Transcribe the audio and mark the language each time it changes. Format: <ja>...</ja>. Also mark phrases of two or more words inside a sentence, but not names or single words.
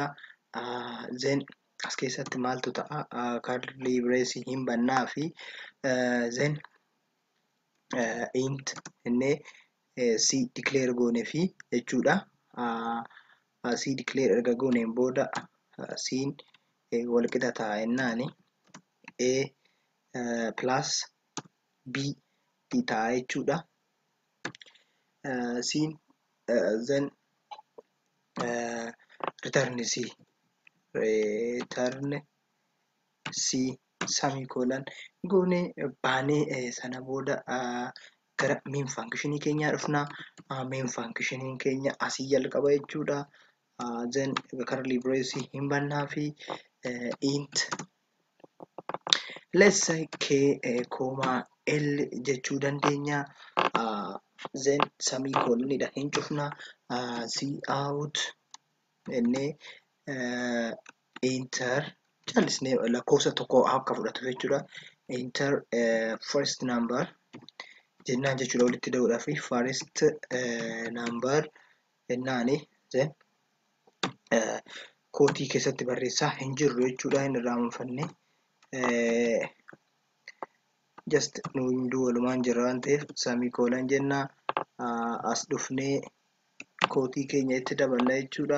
<om>Then as keessatti maaltu ta'a</om> <en>curly brace</en> <om>hin bannaa fi then int innee c declare goone fi jechuudha. C declare erga gooneen booda c'n walqixa ta'a jennaani</om> <en>a plus b</en> <om>ta'a jechuudha. C'n then</om> <en>return c semicolon</en> <om>goone baanee sana booda gara main faankishinii keenyaa dhufna. Main faankishiniin keenya asii jalqaba jechuudha. Then</om> <en>curly brace</en> <om>hin bannaa fi</om> <en>int let's say k l</en> <om>jechuu dandeenya. Then semicolonidha hin cufna. Cout innee enter jallisnee lakkoofsa tokko akka fudhatu jechuudha.</om> <en>Enter first number</en> <om>jennaan jechuudha. Walitti da'uudhaaf</om> <en>first number</en> <om>jennaani. Then kootii keessatti barreessaa hin jirru jechuudha. Hin irraanfanne just nu hunduu walumaan jirra waan ta'eef semicolon jennaa. As dhufnee kootii keenya itti daballa jechuudha.</om>